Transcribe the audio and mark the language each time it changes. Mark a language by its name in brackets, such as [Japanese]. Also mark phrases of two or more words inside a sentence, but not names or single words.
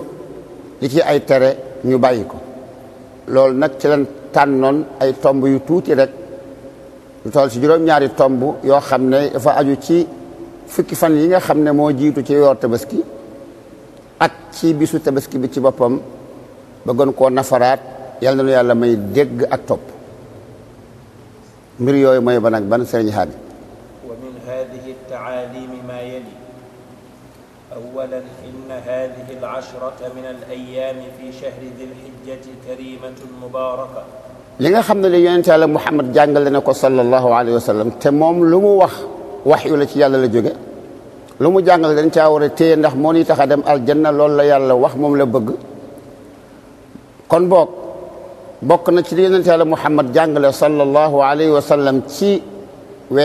[Wolof] li ci ay tere ñu bàyyi ko loolu nag ci lañ tànnoon ay tomb yu tuuti rek lu toll ci juróom-ñaari tomb yoo xam ne dafa aju ci fukki fan yi nga xam ne moo jiitu ci yoor tabaski ak ci bisu tabaski bi ci boppam bëggoon koo nafaraat yàlla na nu yàlla may dégg ak topp mbir yooyu mooy ban ak ban sëriñ Haadi [Arabic] ومن هذه التعاليم ما يلي أولا إن هذه العشرة من الأيام في شهر ذي الحجة كريمة مباركة [Wolof] li nga xam ne li yonent yàlla Muhammad jàngale na ko [Arabic] صلى الله عليه وسلم [Wolof] te moom lu mu wax waxyu la ci yàlla la jóge lu mu jàngale dañ caa war a téye ndax moo ñuy tax a dem aljanna loolu la yàlla wax moom la bëgg kon bokk na ci li yonent yàlla Muhammad jàngale [Arabic] صلى الله عليه وسلم [Wolof] ci weer